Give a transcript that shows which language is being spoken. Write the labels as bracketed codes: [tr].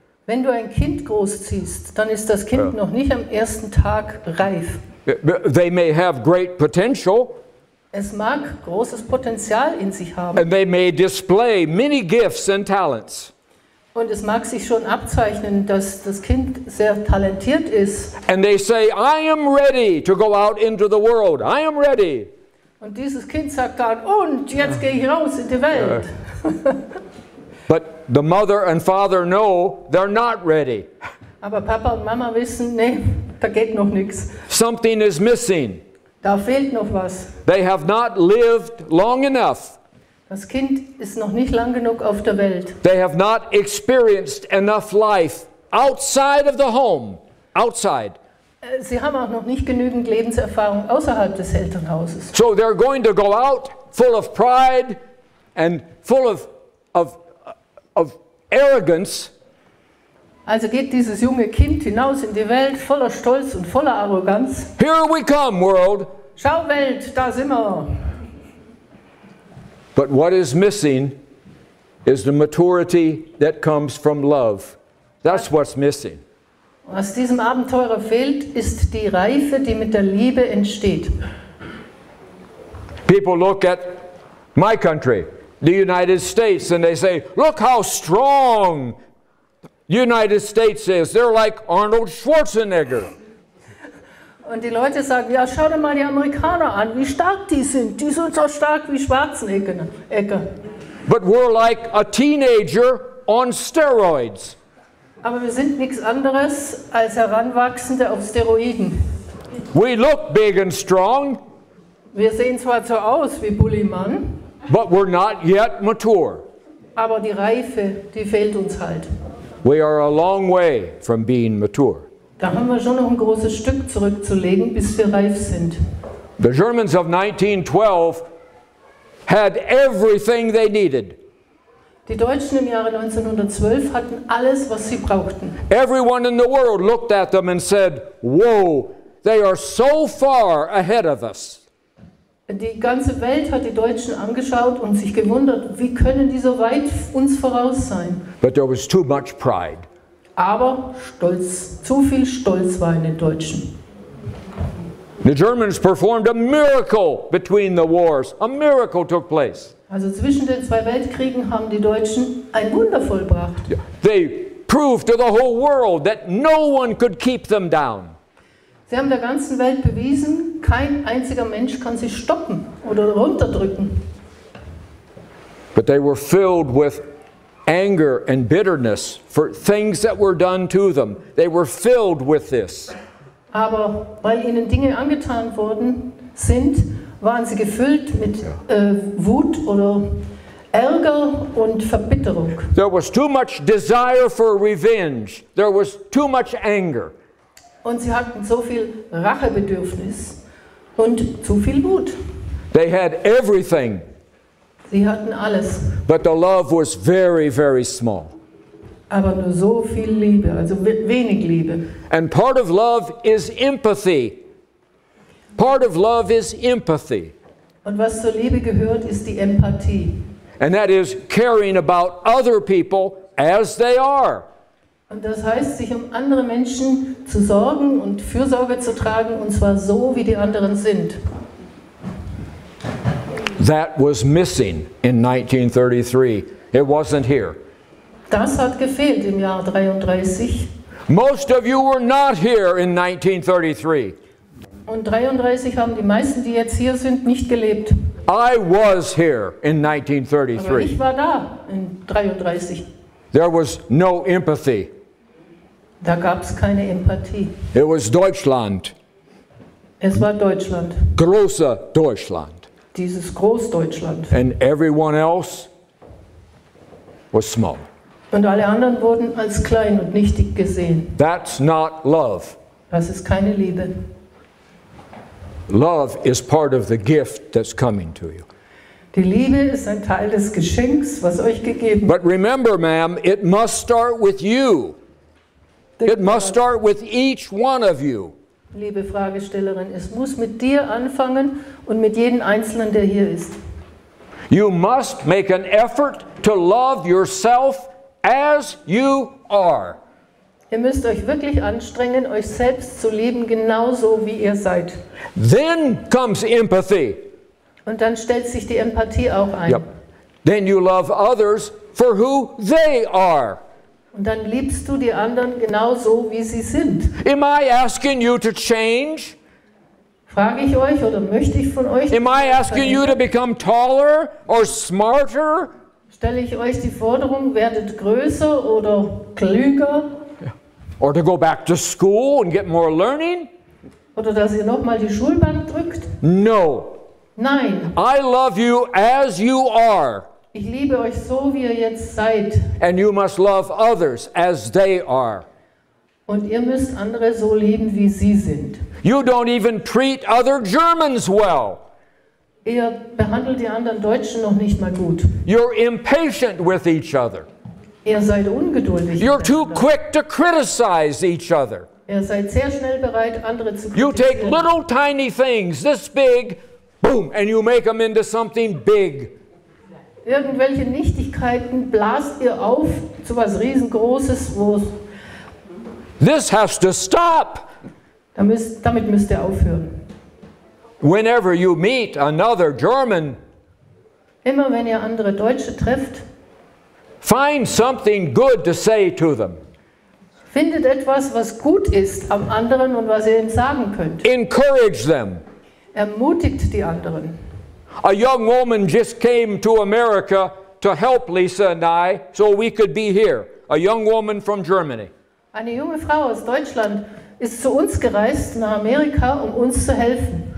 [de] Wenn du ein Kind großziehst, dann ist das Kind noch nicht am ersten Tag reif. [en] They may have great potential. [de] Es mag großes Potenzial in sich haben. [en] And they may display many gifts and talents. [de] Und es mag sich schon abzeichnen, dass das Kind sehr talentiert ist. [en] And they say, I am ready to go out into the world. I am ready. [de] Und dieses Kind sagt dann, und jetzt gehe ich raus in die Welt. [en] But the mother and father know they're not ready. [de] Aber Papa und Mama wissen, nee, da geht noch nichts. [en] Something is missing. [de] Da fehlt noch was. [en] They have not lived long enough. [de] Das Kind ist noch nicht lang genug auf der Welt. [en] They have not experienced enough life outside of the home. Outside. [de] Sie haben auch noch nicht genügend Lebenserfahrung außerhalb des Elternhauses. [en] So they're going to go out full of pride and full of arrogance. [de] Also geht dieses junge Kind hinaus in die Welt voller Stolz und voller Arroganz. [en] Here we come, world. [de] Schau Welt, da sind wir. [en] But what is missing is the maturity that comes from love. That's what's missing. [de] Was diesem Abenteurer fehlt, ist die Reife, die mit der Liebe entsteht. [en] People look at my country, the United States, and they say, look how strong the United States is. They're like Arnold Schwarzenegger. [de] Und die Leute sagen, ja, schau dir mal die Amerikaner an, wie stark die sind. Die sind so stark wie Schwarzenegger. [en] But we're like a teenager on steroids. [de] Aber wir sind nichts anderes als Heranwachsende auf Steroiden. [en] We look big and strong. [de] Wir sehen zwar so aus wie Bullimann, [en] but we're not yet mature. [de] Aber die Reife, die fehlt uns halt. [en] We are a long way from being mature. [de] Da haben wir schon noch ein großes Stück zurückzulegen, bis wir reif sind. [en] The Germans of 1912 had everything they needed. [de] Die Deutschen im Jahre 1912 hatten alles, was sie brauchten. [en] Everyone in the world looked at them and said, "Whoa, they are so far ahead of us." [de] Die ganze Welt hat die Deutschen angeschaut und sich gewundert, wie können die so weit uns voraus sein? [en] But there was too much pride. [de] Aber Stolz, zu viel Stolz war in den Deutschen. [en] The Germans performed a miracle between the wars. A miracle took place. [de] Also zwischen den zwei Weltkriegen haben die Deutschen ein Wunder vollbracht. [en] They proved to the whole world that no one could keep them down. [de] Sie haben der ganzen Welt bewiesen, kein einziger Mensch kann sie stoppen oder runterdrücken. [en] But they were filled with anger and bitterness for things that were done to them. They were filled with this. [de] Aber weil ihnen Dinge angetan worden sind, waren sie gefüllt mit Wut oder Ärger und Verbitterung. [en] There was too much desire for revenge. There was too much anger. [de] Und sie hatten so viel Rachebedürfnis und zu viel Wut. [en] They had everything. [de] Sie hatten alles. [en] But the love was very, very small. [de] Aber nur so viel Liebe, also wenig Liebe. [en] And part of love is empathy. Part of love is empathy. [de] Und was zur Liebe gehört, ist die Empathie. [en] And that is caring about other people as they are. [de] Und das heißt, sich um andere Menschen zu sorgen und Fürsorge zu tragen, und zwar so, wie die anderen sind. [en] That was missing in 1933. It wasn't here. [de] Das hat gefehlt im Jahr 33. [en] Most of you were not here in 1933. [de] Und 33 haben die meisten, die jetzt hier sind, nicht gelebt. [en] I was here in [de] Aber [en] 1933. [de] ich war da in 33. [en] There was no empathy. [de] Da gab es keine Empathie. [en] It was Deutschland. [de] Es war Deutschland, Große Deutschland. dieses Großdeutschland. [en] And everyone else was small. [de] Und alle anderen wurden als klein und nichtig gesehen. [en] That's not love. [de] Das ist keine Liebe. [en] Love is part of the gift that's coming to you. [de] Die Liebe ist ein Teil des Geschenks, was euch gegeben wird. [en] But remember, ma'am, it must start with you. It must start with each one of you. [de] Liebe Fragestellerin, es muss mit dir anfangen und mit jedem Einzelnen, der hier ist. [en] You must make an effort to love yourself as you are. [de] Ihr müsst euch wirklich anstrengen, euch selbst zu lieben, genauso wie ihr seid. [en] Then comes empathy. [de] Und dann stellt sich die Empathie auch ein. [en] Yep. Then you love others for who they are. [de] Und dann liebst du die anderen genauso, wie sie sind. [en] Am I asking you to change? [de] Frage ich euch oder möchte ich von euch? [en] Am I asking you to become taller or smarter? [de] Stelle ich euch die Forderung, werdet größer oder klüger? [en] Or to go back to school and get more learning? [de] Oder dass ihr nochmal die Schulbank drückt? [en] No. [de] Nein, [en] I love you as you are. [de] ich liebe euch so, wie ihr jetzt seid. [en] And you must love others as they are. [de] Und ihr müsst andere so lieben, wie sie sind. [en] You don't even treat other Germans well. [de] Ihr behandelt die anderen Deutschen noch nicht mal gut. [en] You're impatient with each other. [de] Ihr seid ungeduldig. [en] You're too [de] miteinander. [en] quick to criticize each other. [de] Ihr seid sehr schnell bereit, andere zu [en] You take [de] kritisieren. [en] little tiny things this big, boom, and you make them into something big. [de] Irgendwelche Nichtigkeiten blast ihr auf zu was Riesengroßes, wo [en] This has to stop. [de] damit müsst ihr aufhören. [en] Whenever you meet another German, [de] Immer wenn ihr andere Deutsche trefft, [en] find something good to say to them. [de] findet etwas, was gut ist am anderen und was ihr ihm sagen könnt. [en] Encourage them. [de] Ermutigt die anderen. [en] A young woman just came to America to help Lisa and I so we could be here. A young woman from Germany. [de] Eine junge Frau aus Deutschland ist zu uns gereist nach Amerika, um uns zu helfen.